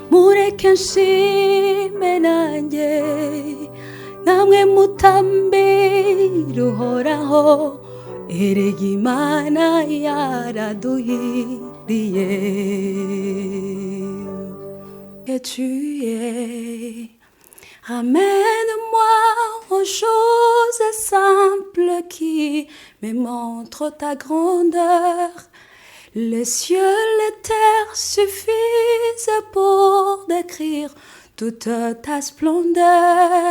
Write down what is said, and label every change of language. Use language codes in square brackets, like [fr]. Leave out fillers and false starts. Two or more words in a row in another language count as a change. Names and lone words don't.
[rw] mureke nshime nanjye namwe mutambira uhoraho erega Imana yaraduhiriye [fr] que tu es. Ramène-moi aux choses simples qui me montrent ta grandeur. Les cieux, les terres suffisent pour décrire toute ta splendeur.